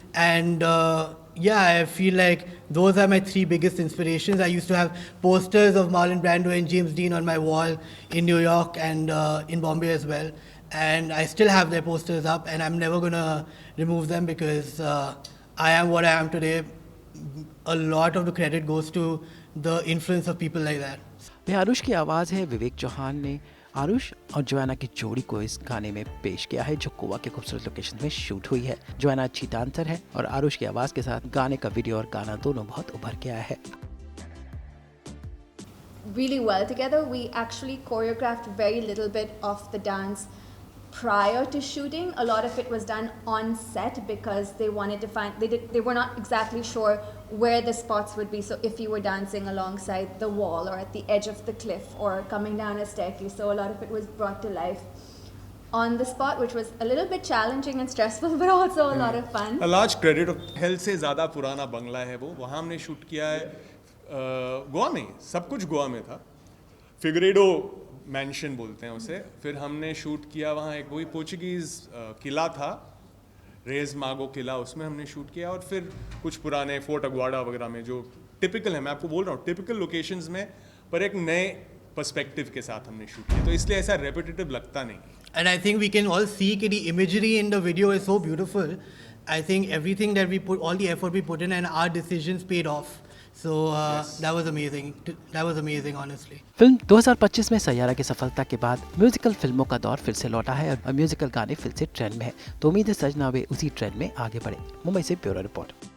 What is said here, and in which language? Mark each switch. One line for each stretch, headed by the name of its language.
English: And yeah, I feel like those are my three biggest inspirations. I used to have posters of Marlon Brando and James Dean on my wall in New York and in Bombay as well. And I still have their posters up, and I'm never going to remove them because I am what I am today. A lot of the credit goes to the influence of people like that.
Hindi: Aarush की आवाज़ है विवेक चौहान ने आरुष और Joanna की जोड़ी को इस गाने में पेश किया है, जो गोवा के खूबसूरत लोकेशन में शूट हुई है। जोआना अच्छी डांसर है और आरुष की आवाज़ के साथ गाने का वीडियो और गाना दोनों बहुत उभर के आया है।
English: Really well together. We actually choreographed very little bit of the dance prior to shooting. A lot of it was done on set because they wanted to find, they were not exactly sure where the spots would be. So if you were dancing alongside the wall or at the edge of the cliff or coming down a staircase, so a lot of it was brought to life on the spot, which was a little bit challenging and stressful, but also a lot of fun. A large credit of
Hindi: hello से ज़्यादा पुराना बंगला है वो, वहाँ हमने shoot किया है गोवा में, सब कुछ गोवा में था, फिगरेडो मैंशन बोलते हैं उसे। फिर हमने शूट किया वहाँ एक वही पोर्चुगीज़ किला था, रेज मागो किला, उसमें हमने शूट किया, और फिर कुछ पुराने फोर्ट अग्वाडा वगैरह में जो टिपिकल है, मैं आपको बोल रहा हूँ टिपिकल लोकेशंस में, पर एक नए पर्सपेक्टिव के साथ हमने शूट किया, तो इसलिए ऐसा रेपिटेटिव लगता नहीं।
English: And I think we can all see that the imagery in the video is so beautiful. I think everything that we put, all the effort we put in, and our decisions paid off. So Yes. that was amazing. That was amazing, honestly.
Hindi: Film 2025 में सैयारा की सफलता के बाद musical फिल्मों का दौर फिर से लौटा है और म्यूजिकल गाने फिर से ट्रेंड में है। तो उम्मीद है सजना वे उसी ट्रेंड में आगे बढ़े। मुंबई से ब्यूरो रिपोर्ट।